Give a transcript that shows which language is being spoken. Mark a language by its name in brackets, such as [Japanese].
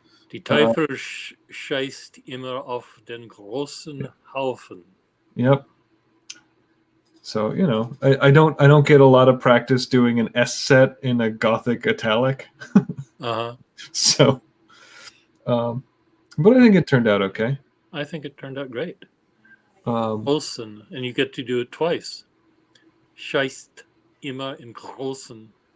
[German] Die Teufel scheißt immer auf den großen Haufen. [English] Yep. So I don't get a lot of practice doing an S set in a Gothic italic. So, but I think it turned out okay. I think it turned out great. Großen, and you get to do it twice. [German] Scheißt immer in großen.